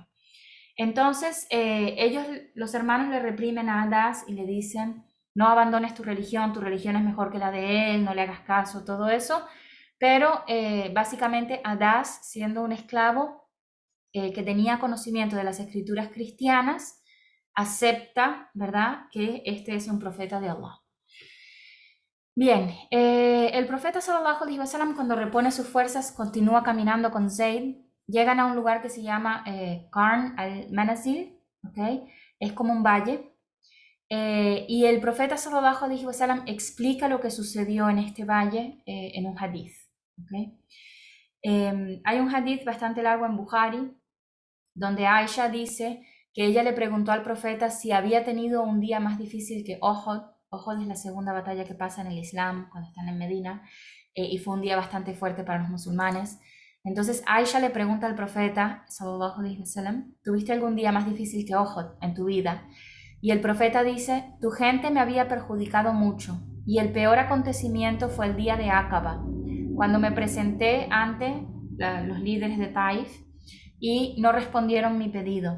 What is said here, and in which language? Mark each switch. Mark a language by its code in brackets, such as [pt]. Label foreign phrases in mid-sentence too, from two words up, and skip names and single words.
[es] Entonces, ellos, los hermanos, le reprimen a Adas y le dicen, no abandones tu religión es mejor que la de él, no le hagas caso, todo eso. Pero básicamente Adas, siendo un esclavo, que tenía conocimiento de las escrituras cristianas, acepta, ¿verdad?, que este es un profeta de Allah. Bien, el profeta [ar] صلى الله عليه وسلم, [es] cuando repone sus fuerzas, continúa caminando con Zayd. Llegan a un lugar que se llama Qarn al-Manazil, ¿okay? Es como un valle. Y el profeta [ar] صلى الله عليه وسلم [es] explica lo que sucedió en este valle en un hadith, ¿okay? Hay un hadith bastante largo en Bukhari, donde Aisha dice que ella le preguntó al profeta si había tenido un día más difícil que Uhud. Uhud es la segunda batalla que pasa en el Islam cuando están en Medina, y fue un día bastante fuerte para los musulmanes. Entonces Aisha le pregunta al profeta, [ar] صلى الله عليه وسلم, [es] ¿tuviste algún día más difícil que Uhud en tu vida? Y el profeta dice, tu gente me había perjudicado mucho, y el peor acontecimiento fue el día de Aqaba, cuando me presenté ante los líderes de Taif, y no respondieron mi pedido.